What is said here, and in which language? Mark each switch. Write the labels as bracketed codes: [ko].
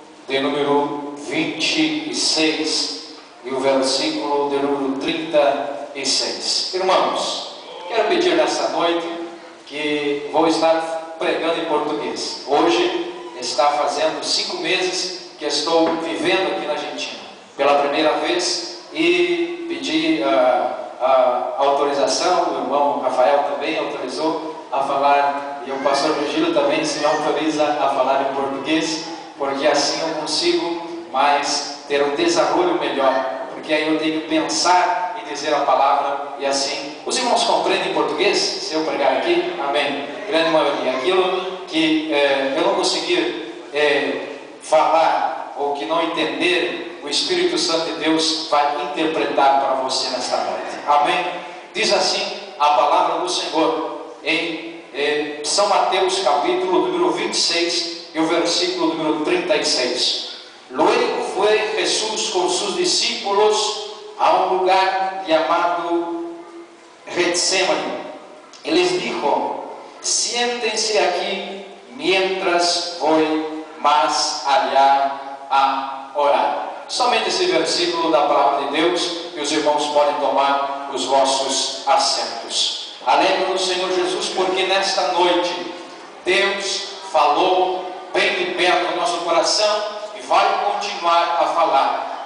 [pt] de número 26 e o versículo de número 36. Irmãos, quero pedir nessa noite que vou estar pregando em português. Hoje está fazendo 5 meses que estou vivendo aqui na Argentina pela primeira vez e pedi a autorização. O irmão Rafael também autorizou a falar, e o pastor Virgílio também se autoriza a falar em português, porque assim eu consigo mais ter um desenvolvimento melhor, porque aí eu tenho que pensar e dizer a palavra, e assim os irmãos compreendem em português se eu pregar aqui? Amém. Grande maioria. Aquilo que eu não conseguir falar ou que não entenderem, o Espírito Santo de Deus vai interpretar para você nesta noite. Amém? Diz assim a palavra do Senhor em São Mateus capítulo número 26 e o versículo número 36. [es] Luego fue Jesús con sus discípulos a un lugar llamado Getsemani y les dijo: siéntense aquí mientras voy más allá a orar. [pt] Somente esse versículo da palavra de Deus, e os irmãos podem tomar os vossos assentos. Aleluia, Senhor Jesus, porque nesta noite Deus falou bem de perto no nosso coração e vai continuar a falar.